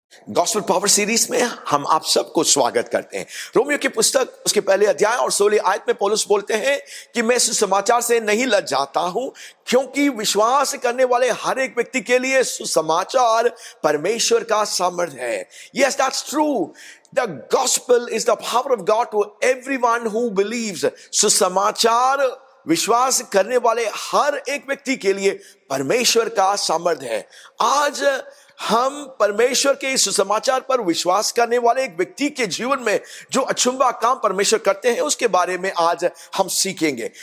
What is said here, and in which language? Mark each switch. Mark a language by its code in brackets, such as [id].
[hi] Gospel power series में हम आप सबको स्वागत करते हैं। रोमियो की पुस्तक उसके पहले अध्याय और 16 आयत में पौलुस बोलते हैं कि मैं सुसमाचार से नहीं लजाता हूं, क्योंकि विश्वास करने वाले हर एक व्यक्ति के लिए सुसमाचार परमेश्वर का सामर्थ्य है। [en] Yes, that's true. The gospel is the power of God to everyone who believes. [hi] सुसमाचार विश्वास करने वाले हर एक व्यक्ति के लिए परमेश्वर का सामर्थ्य है। आज हम परमेश्वर के इस सुसमाचार पर विश्वास करने वाले एक व्यक्ति के जीवन में जो अचंभा काम परमेश्वर करते हैं उसके बारे में आज हम सीखेंगे।